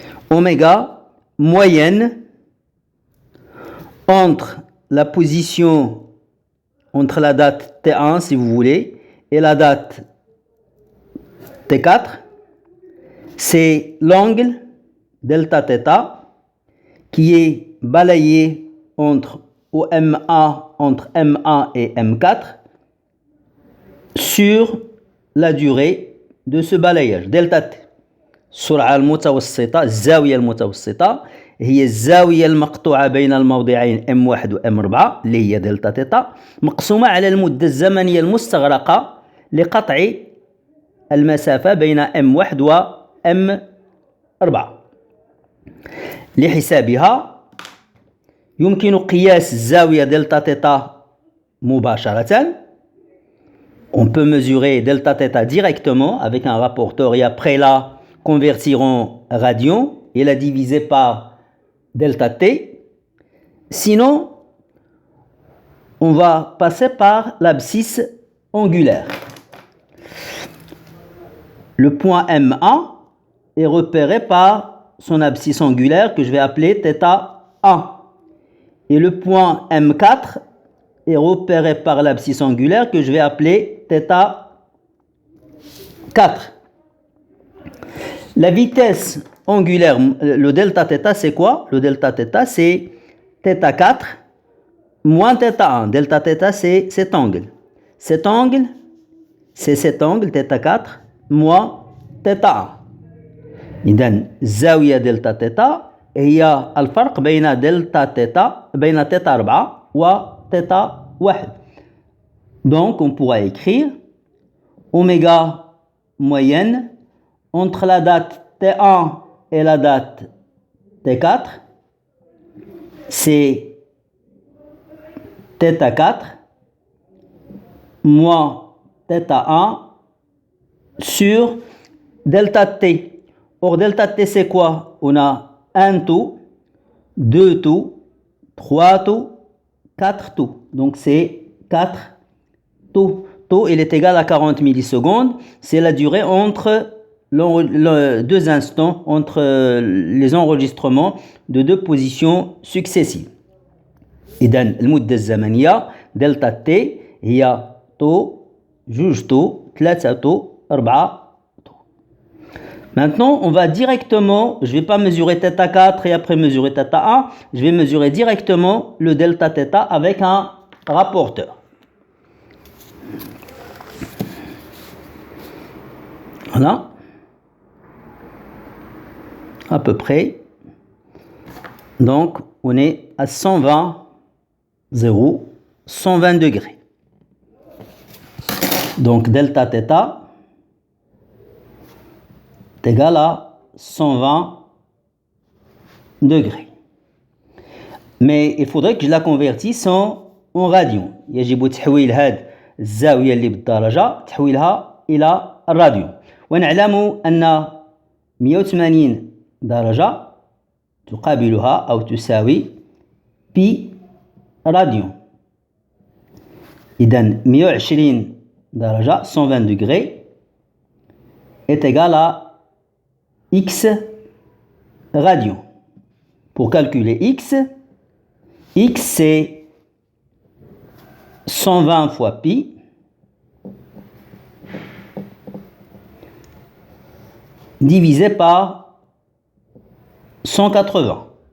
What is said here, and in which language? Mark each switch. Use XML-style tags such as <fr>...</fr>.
<fr>Oméga moyenne entre la position, entre la date T1 si vous voulez, et la date T4, c'est l'angle delta θ qui est balayé entre M1 et M4 sur la durée de ce balayage, delta t.</fr> <ar>السرعة المتوسطة الزاوية المتوسطة هي الزاوية المقطوعة بين الموضعين M1 و M4 اللي هي دلتا تيتا مقسومة على المدة الزمنية المستغرقة لقطع المسافة بين M1 و M4. لحسابها يمكن قياس الزاوية دلتا تيتا مباشرة.</ar> <fr>On peut mesurer delta θ directement avec un rapporteur et après la convertir en radian et la diviser par delta t. Sinon, on va passer par l'abscisse angulaire. Le point M1 est repéré par son abscisse angulaire que je vais appeler θ1. Et le point M4 est repéré par l'abscisse angulaire que je vais appeler θ4. La vitesse angulaire, le delta θ, c'est quoi? Le delta θ, c'est θ4 moins θ1. Delta θ, c'est cet angle. Cet angle, c'est cet angle, θ4 moins θ1.</fr> <ar>إذن الزاوية دلتا θ هي الفرق بين دلتا θ بين θ4 و θ1.</ar> <fr>Donc on pourra écrire oméga moyenne entre la date T1 et la date T4, c'est θ4 moins θ1 sur delta T. Or, delta T, c'est quoi? On a 1 tout, 2 tout, 3 tout, 4 tout. Donc, c'est 4 tout. Taux, il est égal à 40 millisecondes. C'est la durée entre deux instants, entre les enregistrements de deux positions successives.</fr> <ar>إذن المدة الزمنية دلتا تي هي طو، جوج طو، ثلاثة طو، أربعة طو.</ar> <fr>Maintenant, on va directement, je ne vais pas mesurer θ4 et après mesurer θ1, je vais mesurer directement le delta θ avec un rapporteur. Voilà, à peu près. Donc, on est à 120 degrés. Donc, delta θ est égal à 120 degrés. Mais il faudrait que je la convertisse en radian.</fr> <ar>يجب تحويل هذه الزاوية اللي بالدرجة تحويلها إلى الراديان. ونعلم أن 180 درجة تقابلها أو تساوي بي راديان. إذن 120 درجة</ar> <fr>120 degrés est égal à x radian. Pour calculer x c'est 120 fois pi divisé par 180.</fr>